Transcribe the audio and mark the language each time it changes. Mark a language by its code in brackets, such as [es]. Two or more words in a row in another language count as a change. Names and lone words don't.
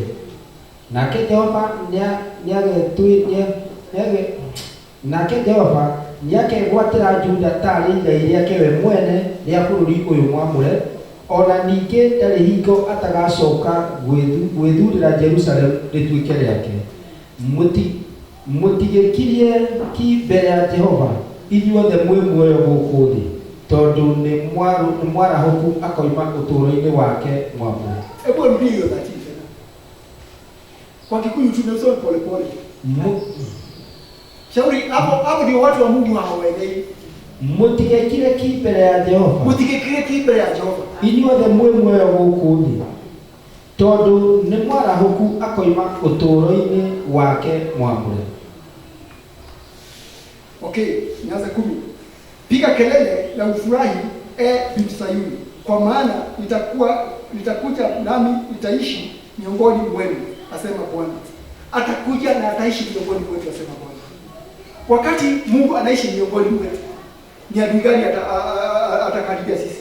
[ki] Nake Jehova nĩakegwatĩra Juda tarĩ igai rĩake we mwene rĩa bũrũri ũyũ mwamũre, ona ningĩ ndarĩ hingo atagacoka gwĩthurĩra Jerusalemu rĩtuĩke rĩake. Mũtigĩkirie ki mbere ya Jehova inyuothe mwĩ muoyo gũkũ thĩ, tondũ nĩ mwarahũku akoima ũtũũro-inĩ wake mwamũre. [sw] Hebu rudie hiyo tatizo. Kwa Kikuyu tunasoma pole pole. Shauri hapo ndio watu wa Mungu hawaelewi. [ki] Mutigekire ki mbere ya Jehova. Mutigekire ki mbere ya Jehova. Inyuothe mwĩ muoyo gũkũ thĩ, tondũ nĩ mwarahuku akoima ũtũũro-inĩ wake mwamũre. [sw] Okay, nianze 10. Piga kelele na ufurahi, binti Sayuni, kwa maana nitakuja nami nitaishi miongoni mwenu, asema Bwana. Atakuja na ataishi miongoni mwetu, asema Bwana. Wakati Mungu anaishi miongoni mwetu, ni adui gani atakaribia sisi?